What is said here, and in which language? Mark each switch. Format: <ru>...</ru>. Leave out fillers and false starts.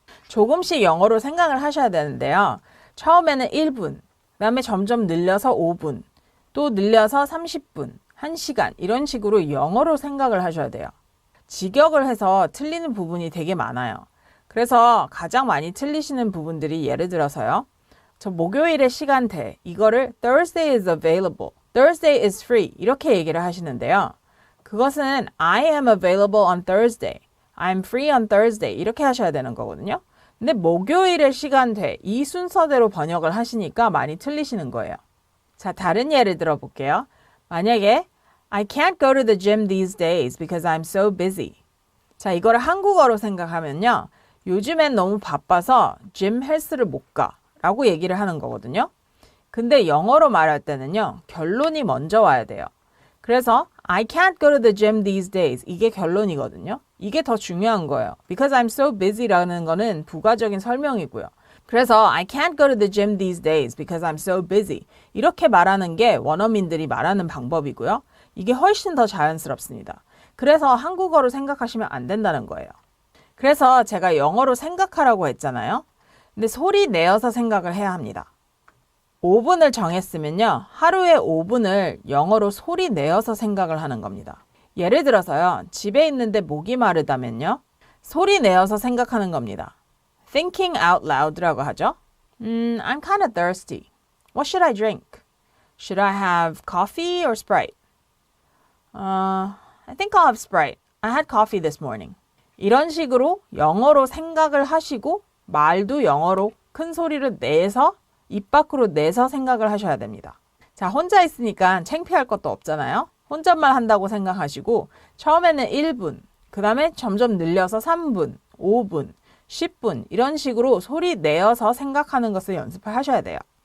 <ko>조금씩 영어로 생각을 하셔야 되는데요. 처음에는 1분, 그 다음에 점점 늘려서 5분, 또 늘려서 30분, 1시간 이런 식으로 영어로 생각을 하셔야 돼요. 직역을 해서 틀리는 부분이 되게 많아요. 그래서 가장 많이 틀리시는 부분들이 예를 들어서요. 저 목요일의 시간대, 이거를</ko> <en>Thursday is available, Thursday is free</en> <ko>이렇게 얘기를 하시는데요. 그것은</ko> <en>I am available on Thursday, I'm free on Thursday</en> <ko>이렇게 하셔야 되는 거거든요. 근데 목요일의 시간대 이 순서대로 번역을 하시니까 많이 틀리시는 거예요. 자, 다른 예를 들어볼게요. 만약에</ko> <en>I can't go to the gym these days because I'm so busy.</en> <ko>자, 이거를 한국어로 생각하면요. 요즘엔 너무 바빠서 gym 헬스를 못 가 라고 얘기를 하는 거거든요. 근데 영어로 말할 때는요. 결론이 먼저 와야 돼요. 그래서</ko> <en>I can't go to the gym these days.</en> <ko>이게 결론이거든요. 이게 더 중요한 거예요.</ko> <en>Because I'm so busy</en> <ko>라는 거는 부가적인 설명이고요. 그래서</ko> <en>I can't go to the gym these days because I'm so busy.</en> <ko>이렇게 말하는 게 원어민들이 말하는 방법이고요. 이게 훨씬 더 자연스럽습니다. 그래서 한국어로 생각하시면 안 된다는 거예요. 그래서 제가 영어로 생각하라고 했잖아요. 근데 소리 내어서 생각을 해야 합니다. 5분을 정했으면요. 하루에 5분을 영어로 소리 내어서 생각을 하는 겁니다. 예를 들어서요. 집에 있는데 목이 마르다면요. 소리 내어서 생각하는 겁니다.</ko> <en>Thinking out loud</en> <ko>라고 하죠.</ko> <en>I'm kind of thirsty. What should I drink? Should I have coffee or Sprite? I think I'll have Sprite. I had coffee this morning.</en> <ko>이런 식으로 영어로 생각을 하시고 말도 영어로 큰 소리를 내서 입 밖으로 내서 생각을 하셔야 됩니다. 자, 혼자 있으니까 창피할 것도 없잖아요. 혼잣말 한다고 생각하시고 처음에는 1분, 그 다음에 점점 늘려서 3분, 5분, 10분 이런 식으로 소리 내어서 생각하는 것을 연습을 하셔야 돼요.</ko>